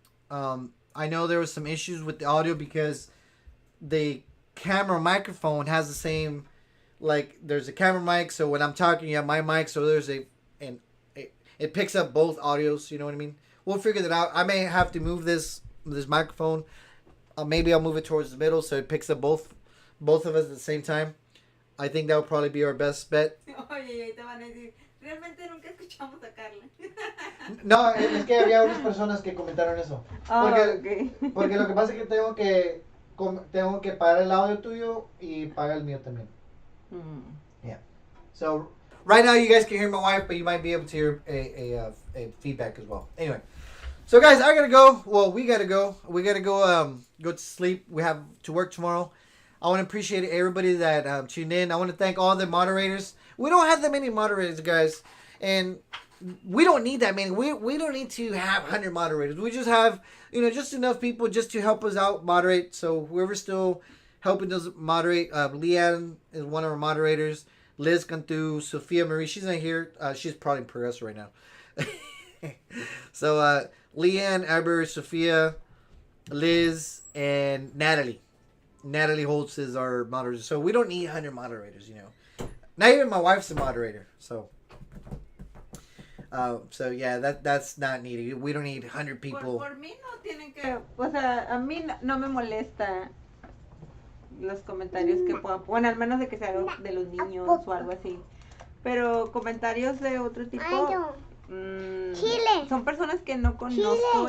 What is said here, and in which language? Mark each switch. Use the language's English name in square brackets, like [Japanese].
[English] I know there was some issues with the audio because the camera microphone has the same, like, there's a camera mic, so when I'm talking, you have my mic, so there's it picks up both audios, you know what I mean? We'll figure that out. I may have to move this microphone. Maybe I'll move it towards the middle so it picks up both of us at the same time. I think that would probably be our best bet. [Spanish] Oye, te van a decir, realmente nunca escuchamos a Karla. No, es que había unas personas que comentaron eso. Porque lo que pasa es que tengo que pagar el audio tuyo y pagar el mío también. [English] Yeah. So Right now, you guys can hear my wife, but you might be able to hear a feedback as well. Anyway, so guys, I gotta go. Well, we gotta go. We gotta go. Go to sleep. We have to work tomorrow. I want to appreciate everybody that tuned in. I want to thank all the moderators. We don't have that many moderators, guys, and we don't need that many. We don't need to have 100 moderators. We just have, just enough people just to help us out moderate. So whoever's still helping us moderate, Leanne is one of our moderators. Liz Cantu, Sophia Marie, she's not here. She's probably in Progresso right now. So Leanne, Aber, Sophia, Liz, and Natalie. Natalie Holtz is our moderator. So we don't need 100 moderators, Not even my wife's a moderator. So yeah, that's not needed. We don't need 100 people. [Spanish] Por mí no tienen que, o sea, a mí no me molesta los comentarios que puedan, bueno, al menos de que sea de los niños o algo así. Pero comentarios de otro tipo, Chile. son personas que no conozco